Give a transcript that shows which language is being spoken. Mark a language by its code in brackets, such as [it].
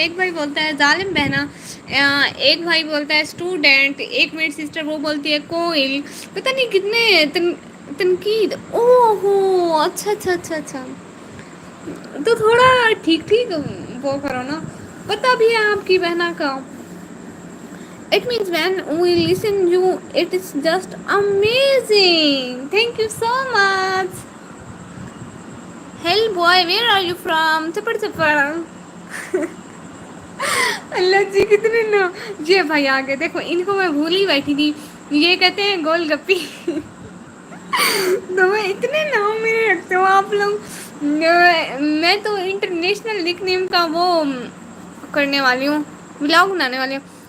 [hi] एक भाई बोलता है जालिम बहना, एक भाई बोलता है स्टूडेंट, एक मेरी सिस्टर वो बोलती है कोयल, पता नहीं कितने तनकीद। ओहो अच्छा अच्छा अच्छा अच्छा, तो थोड़ा ठीक ठीक वो करो ना, पता भी है आपकी बहना का। [en] It means when we listen you, it is just amazing. Thank you so much. Hell boy, where are you from? [hi] चपड़ चपड़। अल्लाह जी कितने ना, ये भाई आ गए देखो, इनको मैं भूल ही बैठी थी। ये कहते हैं गोलगप्पी। तो मैं इतने नाम मेरे रखते हो आप लोग। मैं तो इंटरनेशनल निक नेम का वो करने वाली हूँ, व्लॉग बनाने वाली हूँ।